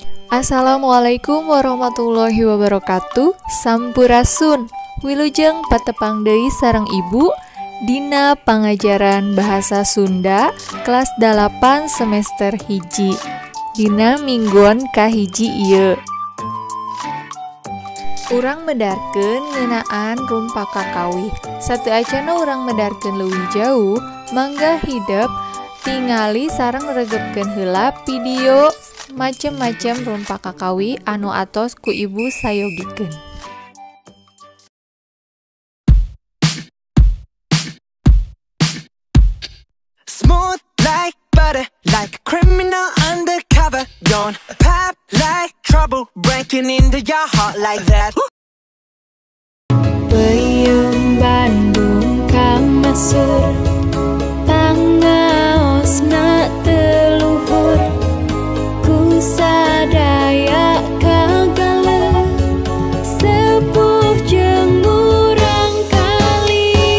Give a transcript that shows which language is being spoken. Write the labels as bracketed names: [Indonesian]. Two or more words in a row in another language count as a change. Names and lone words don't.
[Arabic] السلام عليكم ورحمة الله وبركاته. [Sundanese] Sampurasun. Wilujeng patepang deui sareng Ibu dina pangajaran bahasa Sunda kelas 8 semester hiji. Dina mingguan kahiji ieu. Urang medarkeun ngeunaan rumpaka kawih. Satu acana urang medarkeun leuwih jauh, mangga hidep tingali sareng regepkeun heula video macem-macem rumpaka kawih anu atos ku ibu sayogikeun. [English] Smooth like butter, like a criminal undercover. Don't pop like trouble, breaking into your heart like that. [Sundanese] Peuyeum Bandung kamasur, pangaosna teu luhur, ku sadaya kagale, sepuh jeung urang kali.